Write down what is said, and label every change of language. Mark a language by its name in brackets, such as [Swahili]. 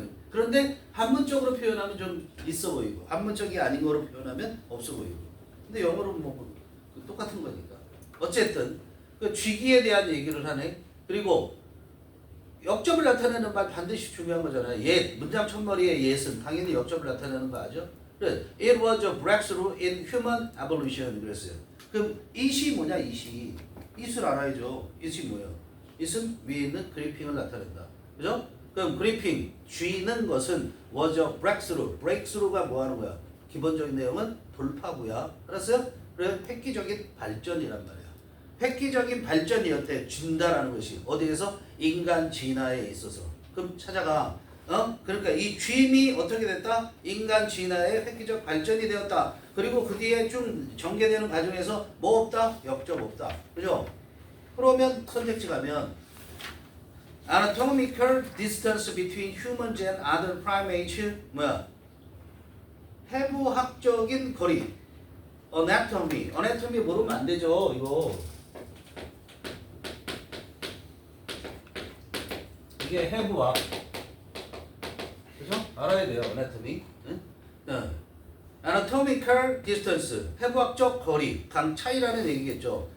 [Korean] 그런데 한문적으로 표현하면 좀 있어 보이고 한문적이 아닌 거로 표현하면 없어 보이고 근데 영어로 뭐 똑같은 거니까. 어쨌든 그 쥐기에 대한 얘기를 하네. 그리고 역접을 나타내는 말 반드시 중요한 거잖아요. 옛, 문장 첫머리의 옛은 당연히 역접을 나타내는 거 아죠? 그래, [English] it was a breakthrough in human evolution [Korean] 그랬어요. 그럼 it이 뭐냐, it이. it을 알아야죠. it이 뭐예요? it은 위에 있는 그리핑을 나타낸다. 그죠? 그럼 그리핑, 쥐는 것은 was a breakthrough. breakthrough가 뭐 하는 거야? 기본적인 내용은 돌파구야. 알았어요? 그래, 획기적인 발전이란 말이야. 획기적인 발전이었대. 준다라는 것이 어디에서? 인간 진화에 있어서. 그럼 찾아가. 그러니까 이 쥐임이 어떻게 됐다? 인간 진화의 획기적 발전이 되었다. 그리고 그 뒤에 좀 전개되는 과정에서 뭐 없다? 역적 없다. 그죠? 그러면 선택지 가면 [English] anatomical distance between humans and other primates [Korean] 뭐야? 해부학적인 거리. anatomy 모르면 안 되죠. 이거. 이게 해부학. 그죠? 알아야 돼요. anatomy. 응? anatomical distance. 해부학적 거리. 간 차이라는 얘기겠죠.